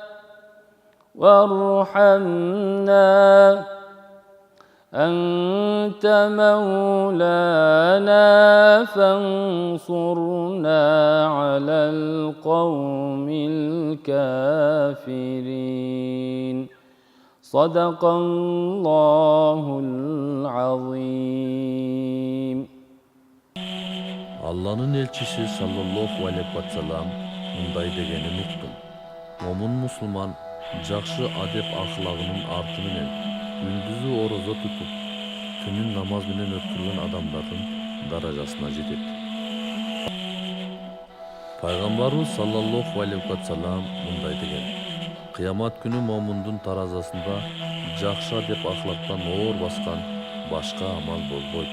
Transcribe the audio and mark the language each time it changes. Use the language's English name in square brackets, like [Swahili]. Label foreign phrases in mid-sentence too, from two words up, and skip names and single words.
[Arabic] وارحمنا أنت مولانا فانصرنا على القوم الكافرين صدق الله العظيم. [Kyrgyz] Алланын элчиси [Arabic] صلى الله عليه وسلم [Kyrgyz] мындай дегенин уктум. Момун мусулман жакшы адеп ахлагынын арты менен күндүзү орозо тутуп, түнүн намаз менен өткөргөн адамдардын даражасына жетет. Пайгамбарыбыз [Arabic] صلى الله عليه وسلم [Kyrgyz] мындай деген: Кыямат күнү момундун таразасында жакшы адеп ахлактан оор баскан башка амал болбойт.